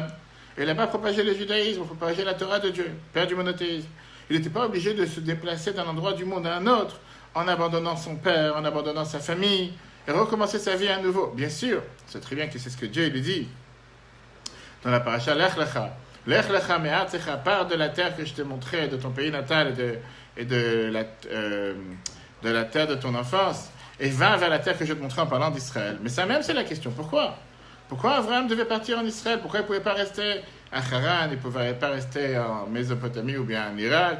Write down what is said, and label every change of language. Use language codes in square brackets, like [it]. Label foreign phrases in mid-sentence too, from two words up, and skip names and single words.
[fr] Et il n'a pas propagé le judaïsme, propagé la Torah de Dieu, père du monothéisme. Il n'était pas obligé de se déplacer d'un endroit du monde à un autre, en abandonnant son père, en abandonnant sa famille, et recommencer sa vie à nouveau. Bien sûr, c'est très bien que c'est ce que Dieu lui dit. Dans la paracha, Lech lecha. [he] לך לך מארצך, [fr] pars de la terre que je t'ai montrée, de ton pays natal et de la terre de ton enfance, et va vers la terre que je te montrais en parlant d'Israël. Mais ça même, c'est la question. Pourquoi Abraham devait partir en Israël? Pourquoi il ne pouvait pas rester à Haran? Il ne pouvait pas rester en Mésopotamie ou bien en Irak?